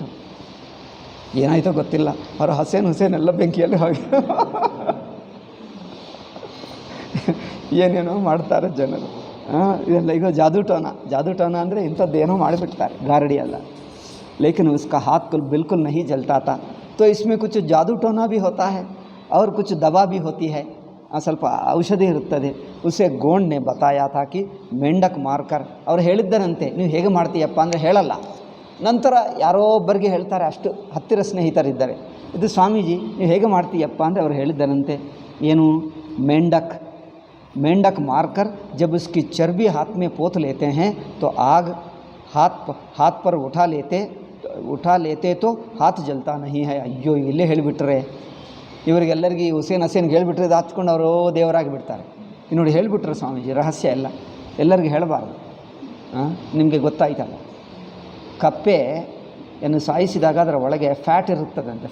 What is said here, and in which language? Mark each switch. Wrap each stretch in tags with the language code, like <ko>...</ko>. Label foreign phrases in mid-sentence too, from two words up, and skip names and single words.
<kn>ಏನಾಯಿತೋ ಗೊತ್ತಿಲ್ಲ, ಅವರು ಹುಸೇನ್ ಎಲ್ಲ ಬೆಂಕಿಯಲ್ಲಿ ಹೋಗಿ ಏನೇನೋ ಮಾಡ್ತಾರೆ ಜನರು. ಇದೆಲ್ಲ ಈಗ ಜಾದೂಟೋನ ಅಂದರೆ ಇಂಥದ್ದೇನೋ ಮಾಡಿಬಿಡ್ತಾರೆ, ಗಾರಡಿ ಅಲ್ಲ.</kn> <hi>लेकिन उसका हाथ बिल्कुल नहीं जलता था. तो इसमें कुछ जादू टोना भी होता है और कुछ दवा भी होती है.</hi> <kn>ಸ್ವಲ್ಪ ಔಷಧಿ ಇರುತ್ತದೆ.</kn> <hi>उसे गोंड ने बताया था कि मेंढक मारकर.</hi> <kn>ಅವ್ರು ಹೇಳಿದ್ದರಂತೆ, ನೀವು ಹೇಗೆ ಮಾಡ್ತೀಯಪ್ಪ ಅಂದರೆ ಹೇಳಲ್ಲ, ನಂತರ ಯಾರೋ ಒಬ್ಬರಿಗೆ ಹೇಳ್ತಾರೆ, ಅಷ್ಟು ಹತ್ತಿರ ಸ್ನೇಹಿತರಿದ್ದಾರೆ. ಇದು ಸ್ವಾಮೀಜಿ ನೀವು ಹೇಗೆ ಮಾಡ್ತೀಯಪ್ಪ ಅಂದರೆ ಅವ್ರು ಹೇಳಿದ್ದರಂತೆ, ಏನು</kn> <hi>मेंढक मारकर जब उसकी चर्बी हाथ में पोत लेते हैं तो आग हाथ पर उठा लेते तो हाथ जलता नहीं है.</hi> <kn>ಅಯ್ಯೋ ಇಲ್ಲೇ ಹೇಳಿಬಿಟ್ರೆ ಇವರಿಗೆಲ್ಲರಿಗೆ ಹುಸೇನ್ಗೆ ಹೇಳಿಬಿಟ್ರೆ ಇದು ಹತ್ಕೊಂಡು ಅವರು ದೇವರಾಗಿ ಬಿಡ್ತಾರೆ. ನೋಡಿ ಹೇಳಿಬಿಟ್ರೆ ಸ್ವಾಮೀಜಿ ರಹಸ್ಯ ಎಲ್ಲ ಎಲ್ಲರಿಗೂ ಹೇಳಬಾರ್ದು. ನಿಮಗೆ ಗೊತ್ತಾಯ್ತಲ್ಲ, ಕಪ್ಪೆಯನ್ನು ಸಾಯಿಸಿದಾಗ ಅದರ ಒಳಗೆ ಫ್ಯಾಟ್ ಇರುತ್ತದಂತೆ.</kn>